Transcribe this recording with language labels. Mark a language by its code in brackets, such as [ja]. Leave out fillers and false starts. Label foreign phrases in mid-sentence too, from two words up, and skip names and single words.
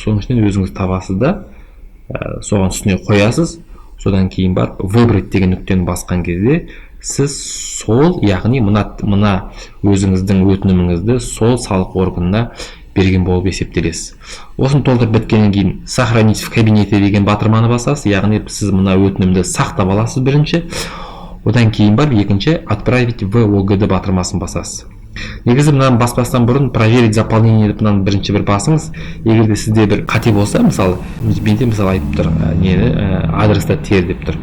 [kk] Соның ішінен өзіңіз табасыз да, соған үстіне қоясыз. Содан кейін барып выбрать деген нүктені басқан кезде сіз сол, яғни мына өзіңіздің өтініміңізді сол салық органына берген болып есептелесіз. Осыны толтырып біткеннен кейін [ru] сохранить в кабинете [kk] деген батырманы басасыз, яғни сіз мына өтінімді сақтап аласыз бірінші. Одан кейін барып екінші [ru] отправить в ОГД [kk] батырмасын басасыз. негізі мынаны баспастан бұрын [ru] проверить заполнение [kk] деп мынаны бірінші бір басыңыз. Егер де сізде бір қате болса, мысалы менде мысалы айтып тұр нені адресті тер деп тұр.